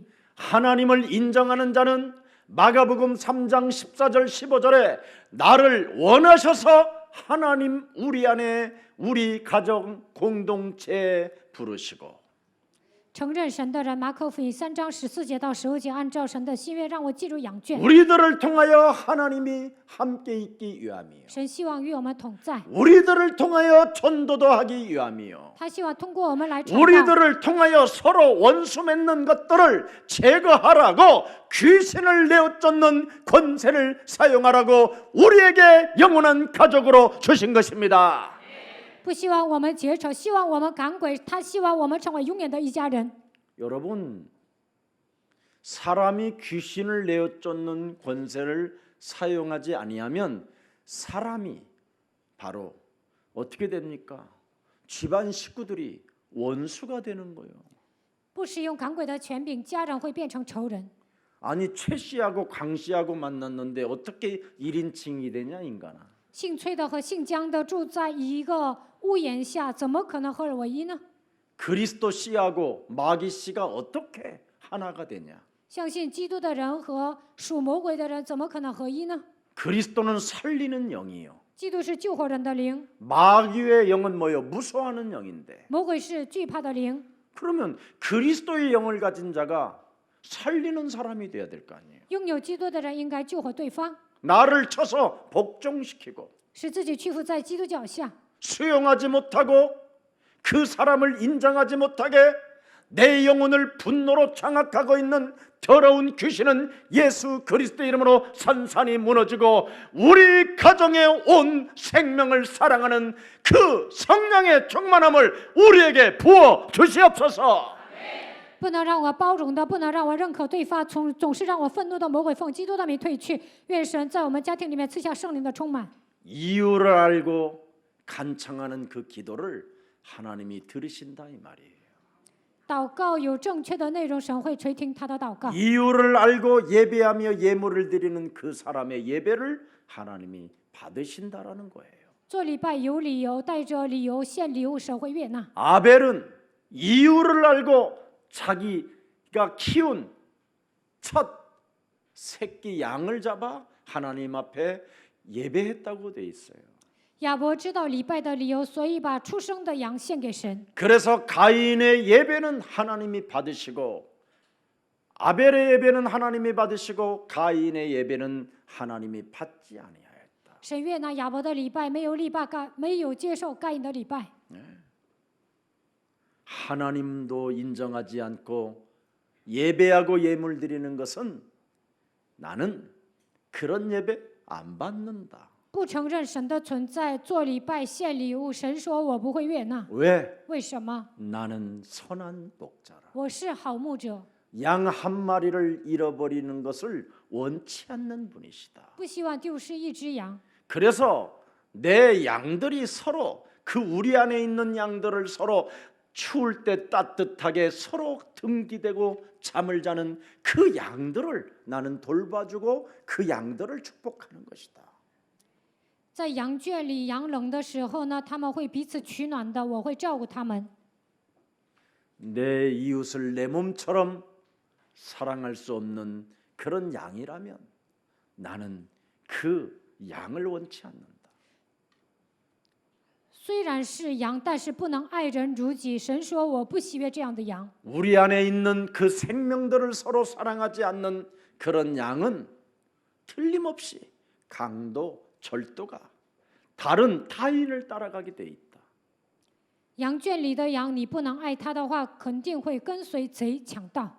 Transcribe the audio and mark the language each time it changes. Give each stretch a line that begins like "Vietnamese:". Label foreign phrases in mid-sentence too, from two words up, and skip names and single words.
Korean: 하나님을 인정하는 자는 마가복음 3장 14절 15절에 나를 원하셔서 하나님 우리 안에 우리 가정 공동체에 부르시고
Chinese: 承认神的人，马可福音3章14节到15节，按照神的心愿让我进入羊圈。
Korean: 우리들을 통하여 하나님이 함께 있기 위함이요
Chinese: 神希望与我们同在，
Korean: 우리들을 통하여 전도도 하기 위함이요
Chinese: 他希望通过我们来传道。
Korean: 우리들을 통하여 서로 원수 맺는 것들을 제거하라고 귀신을 내어쫓는 권세를 사용하라고 우리에게 영원한 가족으로 주신 것입니다.
Chinese: 不希望我们结仇，希望我们赶鬼，他希望我们成为永远的一家人。
Korean: 여러분, 사람이 귀신을 내어쫓는 권세를 사용하지 아니하면 사람이 바로 어떻게 됩니까? 집안 식구들이 원수가 되는 거예요.
Chinese: 不使用赶鬼的权柄，家人会变成仇人。
Korean: 아니 최 씨하고 강 씨하고 만났는데 어떻게 1인칭이 되냐 인간아.
Chinese: 姓崔的和姓姜的住在一个屋檐下，怎么可能合而为一呢？
Korean: 그리스도 씨하고 마귀 씨가 어떻게 하나가 되냐?
Chinese: 相信基督的人和属魔鬼的人怎么可能合一呢？
Korean: 그리스도는 살리는 영이요.
Chinese: 基督是救活人的灵，
Korean: 마귀의 영은 뭐요? 무서워하는 영인데.
Chinese: 魔鬼是惧怕的灵。
Korean: 그러면 그리스도의 영을 가진 자가 살리는 사람이 돼야 될 거 아니에요.
Chinese: 拥有基督的人应该救活对方，
Korean: 나를 쳐서 복종시키고
Chinese: 使自己屈服在基督脚下。
Korean: 수용하지 못하고 그 사람을 인정하지 못하게 내 영혼을 분노로 장악하고 있는 더러운 귀신은 예수 그리스도 이름으로 산산이 무너지고 우리 가정에 온 생명을 사랑하는 그 성령의 충만함을 우리에게 부어 주시옵소서.
Chinese: 不能让我包容的，不能让我认可对方，总是让我愤怒的魔鬼奉基督的名退去。愿神在我们家庭里面赐下圣灵的充满。
Korean: 이유를 알고 간청하는 그 기도를 하나님이 들으신다 이 말이에요.
Chinese: 祷告有正确的内容，神会垂听他的祷告。
Korean: 이유를 알고 예배하며 예물을 드리는 그 사람의 예배를 하나님이 받으신다라는 거예요.
Chinese: 做礼拜有理由，带着理由献礼物，神会悦纳。
Korean: 아벨은 이유를 알고 자기가 키운 첫 새끼 양을 잡아 하나님 앞에 예배했다고 돼 있어요.
Chinese: 亚伯知道礼拜的理由，所以把出生的羊献给神。
Korean: 그래서 가인의 예배는 하나님이 받으시고 아벨의 예배는 하나님이 받으시고 가인의 예배는 하나님이 받지 아니하였다.
Chinese: 神悦纳亚伯的礼拜，没有接受该隐的礼拜。
Korean: 하나님도 인정하지 않고 예배하고 예물 드리는 것은 나는 그런 예배 안 받는다.
Chinese: 不承认神的存在，做礼拜献礼物，神说我不会悦纳。
Korean: 왜?
Chinese: 为什么？
Korean: 나는 선한 목자라.
Chinese: 我是好牧者，
Korean: 양 한 마리를 잃어버리는 것을 원치 않는 분이시다.
Chinese: 不希望丢失一只羊。
Korean: 그래서 내 양들이 서로 그 우리 안에 있는 양들을 서로 추울 때 따뜻하게 서로 등기대고 잠을 자는 그 양들을 나는 돌봐주고 그 양들을 축복하는 것이다.
Chinese: 在羊圈里，羊冷的时候呢，他们会彼此取暖的，我会照顾他们。
Korean: 내 이웃을 내 몸처럼 사랑할 수 없는 그런 양이라면 나는 그 양을 원치 않는다.
Chinese: 虽然是羊，但是不能爱人如己。神说我不喜悦这样的羊。
Korean: 우리 안에 있는 그 생명들을 서로 사랑하지 않는 그런 양은 틀림없이 강도, 절도가 다른 타인을 따라가게 돼 있다.
Chinese: 羊圈里的羊，你不能爱它的话，肯定会跟随贼强盗。